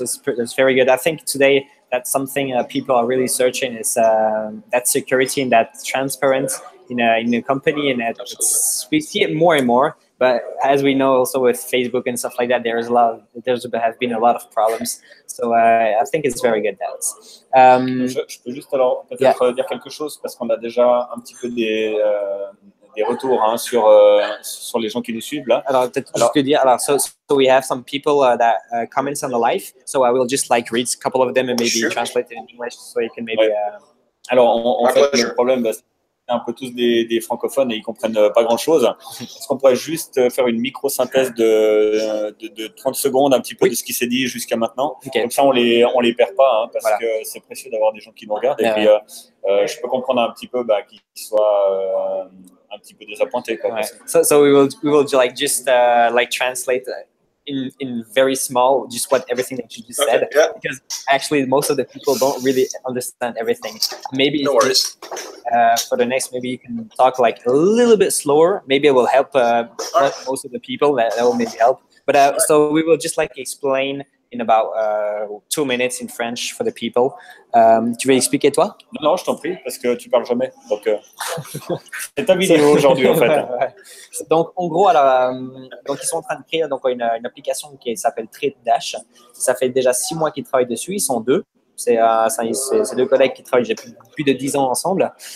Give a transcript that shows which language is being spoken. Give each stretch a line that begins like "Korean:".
English: It's very good. I think today that's something people are really searching is that security and that transparency in a company, and we see it more and more. But as we know, also with Facebook and stuff like that, there have been a lot of problems. So I think it's very good that.
French: Je peux juste alors peut-être dire quelque chose parce qu'on a déjà un petit peu des retours hein, sur les gens qui nous suivent là. Alors peut-être juste dire.
English: Alors so we have some people that comments on the live. So I will just like read a couple of them and maybe translate it in English so you can maybe.
French: Ouais. Alors en fait le problème c'est un peu tous des francophones et ils comprennent pas grand-chose. Est-ce qu'on pourrait juste faire une micro-synthèse de 30 secondes, un petit peu de ce qui s'est dit jusqu'à maintenant. Comme ça, on les perd pas, hein, parce que c'est précieux d'avoir des gens qui nous regardent. Et puis, je peux comprendre un petit peu qu'ils soient un petit peu désappointés. Quoi,
English: so we will like just like translate in very small, just what everything that you just said, because actually most of the people don't really understand everything. Maybe for the next, maybe you can talk like a little bit slower. Maybe it will help most of the people. That will maybe help. But so we will just like explain in about 2 minutes in French for the people.
French: Tu veux expliquer toi? Non, je t'en prie, parce que tu parles jamais. Donc, c'est ta vidéo aujourd'hui, en fait. Donc, en gros, alors, donc ils sont en train de créer donc, une application qui s'appelle TradeDash. Ça fait déjà 6 mois qu'ils travaillent dessus. Ils sont 2. C'est 2 collègues qui travaillent depuis plus de 10 ans ensemble.